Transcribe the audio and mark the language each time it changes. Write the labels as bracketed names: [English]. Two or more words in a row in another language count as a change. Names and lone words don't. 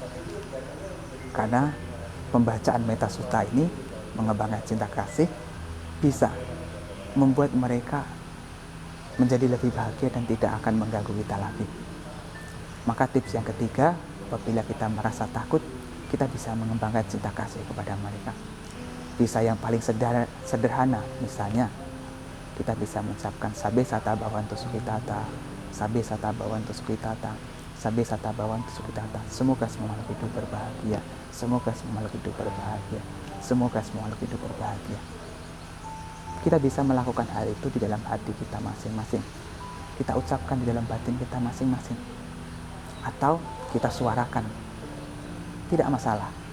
[Indonesian] Karena pembacaan Metta Sutta ini mengembangkan cinta kasih bisa membuat mereka menjadi lebih bahagia dan tidak akan mengganggu kita lagi. Maka tips yang ketiga, apabila kita merasa takut, kita bisa mengembangkan cinta kasih kepada mereka. Bisa yang paling sederhana, misalnya kita bisa mengucapkan [Pali] Sabe Sata Bhavantu Sukhitata, Sabe Sata Bhavantu Sukhitata, Sabe Sata Bhavantu Sukhitata. [Indonesian] Semoga semua makhluk hidup berbahagia. Semoga semua makhluk hidup berbahagia. Semoga semua makhluk hidup berbahagia. Kita bisa melakukan hal itu di dalam hati kita masing-masing. Kita ucapkan di dalam batin kita masing-masing. Atau kita suarakan. Tidak masalah.